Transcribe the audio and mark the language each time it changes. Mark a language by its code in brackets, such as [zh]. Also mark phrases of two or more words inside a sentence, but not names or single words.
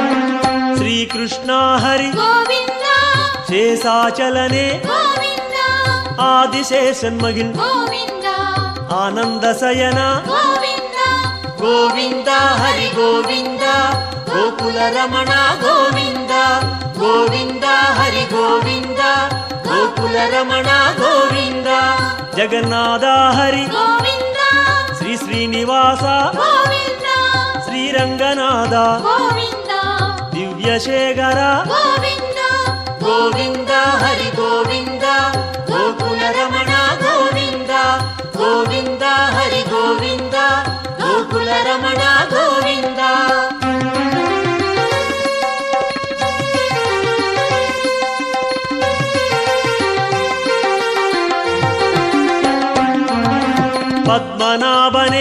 [kn] ಶ್ರೀಕೃಷ್ಣ ಹರಿ ಗೋವಿಂದ ಶೇಷಾಚಲನೆ ಗೋವಿಂದ [ta] ஆதிசேஷன் மகிழ் கோவிந்தா ஆனந்த சயனா கோவிந்தா கோவிந்தா ஹரி கோவிந்தா கோகுல ரமணா கோவிந்தா கோவிந்தா ஹரி கோவிந்தா கோகுல ரமணா கோவிந்தா ஜெகநாதா ஹரி கோவிந்தா ஸ்ரீ ஸ்ரீனிவாச கோவிந்தா [kn] ಶ್ರೀರಂಗನಾಥ [ta] கோவிந்தா [kn] ದಿವ್ಯಶೇಖರ [ta] கோவிந்தா [kn] ಗೋವಿಂದ ಹರಿ ಗೋವಿಂದ ಗೋಕುಲ ರಮಣ ಗೋವಿಂದ ಗೋವಿಂದ ಹರಿ ಗೋವಿಂದ ಗೋಕುಲ ರಮಣ ಗೋವಿಂದ ಪದ್ಮನಾಭನೇ